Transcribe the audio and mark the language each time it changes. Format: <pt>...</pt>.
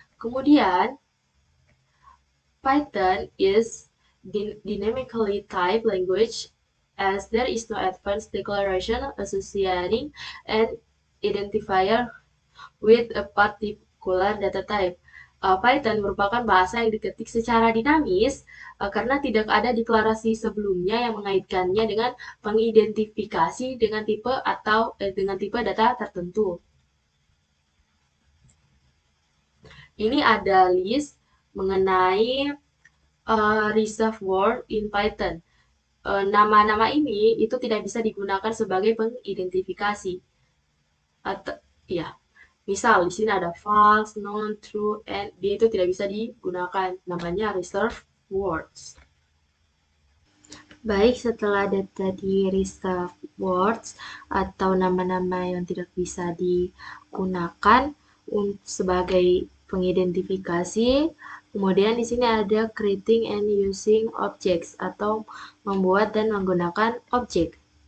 <en>Kemudian Python is dynamically typed language as there is no advanced declaration associating an identifier with a particular data type.</en> <id>Python merupakan bahasa yang diketik secara dinamis karena tidak ada deklarasi sebelumnya yang mengaitkannya dengan pengidentifikasi dengan tipe atau dengan tipe data tertentu. Ini ada list mengenai reserved word in Python. Nama-nama ini itu tidak bisa digunakan sebagai pengidentifikasi. Atau ya, misal di sini ada false, non, true, and dia itu tidak bisa digunakan. Namanya reserved words. Baik, setelah data di reserved words atau nama-nama yang tidak bisa digunakan sebagai pengidentifikasi, kemudian di sini ada</id> <en>creating and using objects</en> <id>atau membuat dan menggunakan objek.</id>